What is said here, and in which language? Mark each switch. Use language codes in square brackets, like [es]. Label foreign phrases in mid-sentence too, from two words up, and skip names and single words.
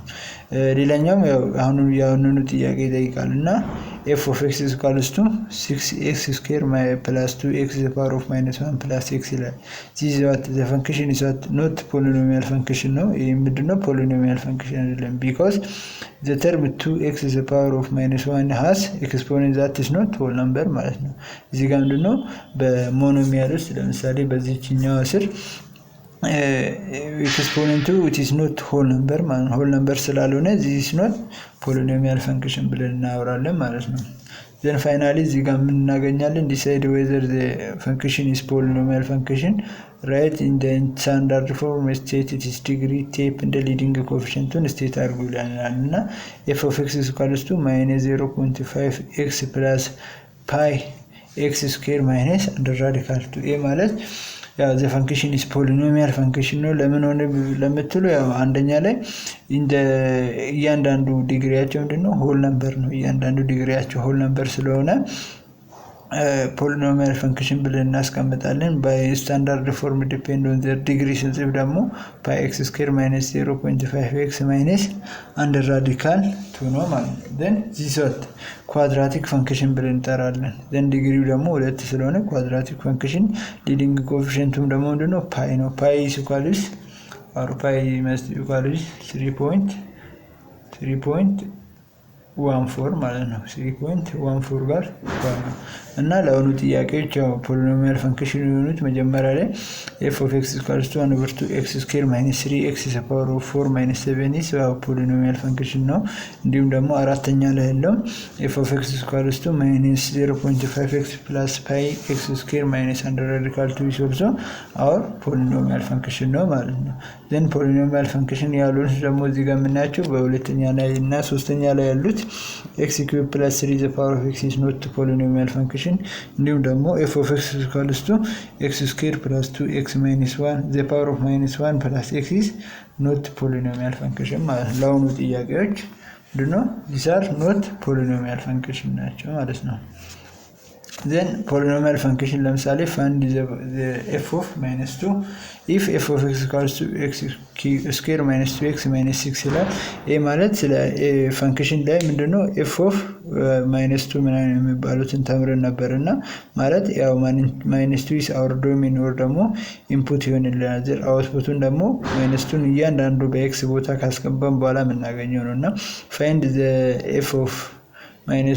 [am] ሌላኛው ያው አሁኑ ጥያቄ ይጠይቃል እና [en] f of x is equals to 6x square plus 2x to the power of minus 1 plus x ይላል። this is what the function is not polynomial function [am] ነው። ይሄ ምንድነው [en] polynomial function አይደለም because the term 2x to the power of minus 1 has exponent that is not whole number [am] ማለት ነው። እዚህ ጋር ምንድነው በሞኖሚያል ውስጥ ለምሳሌ በዚህኛው ስር [en] exponent it is not whole number [am] ማለት ነው። [en] whole number ስላልሆነ this is not polynomial function [am] ብለን እናወራለን ማለት ነው። [en] then finally [am] እዚህ ጋር ምን እናገኛለን? [en] decide whether the function is polynomial function write in the standard form state its degree type and the leading coefficient state [am] አድርጉ ይላል እና [en] f of x is equals to minus 0.5x plus pi x square minus under radical 2a [am] ማለት ያው [en] the function is polynomial function [am] ነው። ለምን ሆነ ለምትሉ ያው አንደኛ ላይ እያንዳንዱ ዲግሪያቸው ምንድነው [en] whole number [am] ነው። እያንዳንዱ ዲግሪያቸው [en] whole number [am] ስለሆነ [en] polynomial function [am] ብለን እናስቀምጣለን። [en] by standard form depend on their degree [am] ስንጽፍ ደግሞ [en] pi x square minus 0.5x minus under radical 2 [am] ነው ማለት ነው። [en] then this what quadratic function [am] ብለን እንጠራለን። [en] then [am] ዲግሪው ደግሞ 2 ስለሆነ [en] quadratic function leading coefficientum [am] ደግሞ ምንድነው pi ነው። [en] pi is equals or pi must equals [am] 3.14 ማለት ነው። 3.14 ጋር ነው እና ለአሁኑ ጥያቄዎች ያው [en] polynomial function [am] የሆኑት መጀመሪያ ላይ [en] f of x equals to 1/2x square minus 3x to the power of 4 minus 7 is ያው polynomial function ነው። [am] እንዲሁም ደግሞ አራተኛ ላይ ያለው [en] f of x equals to minus 0.5x plus pi x square minus under radical 2 is also our polynomial function [am] ነው ማለት ነው። [en] then polynomial function [am] ያሉት ደግሞ እዚህ ጋር የምናያቸው በሁለተኛ ላይ እና ሶስተኛ ላይ ያሉት [en] x cube plus 3 the power of x is not polynomial function [am] እንዲሁም ደግሞ [en] f of x equals to x square plus 2x minus 1 the power of minus 1 plus x is not polynomial function [am] ማለት ነው። ለአሁኑ ጥያቄዎች ምንድነው [en] these are not polynomial function [am] ናቸው ማለት ነው። [en] then polynomial function ለምሳሌ find the f of minus 2 if f of x equals to x square minus 2x minus 6 [am] ይላል። ይሄ ማለት ስለ ፈንክሽን ላይ ምንድነው [en] f of minus 2 [am] ምናምን የሚባሉትን ተምረን ነበርና ማለት ያው [en] minus 2 is our domain or [am] ደግሞ ኢንፑት ይሆንልናል። ዘር አውትፑቱን ደግሞ minus 2 እያንዳንዱ በx ቦታ ካስገባን በኋላ የምናገኘው ነውና [en] find the f of minus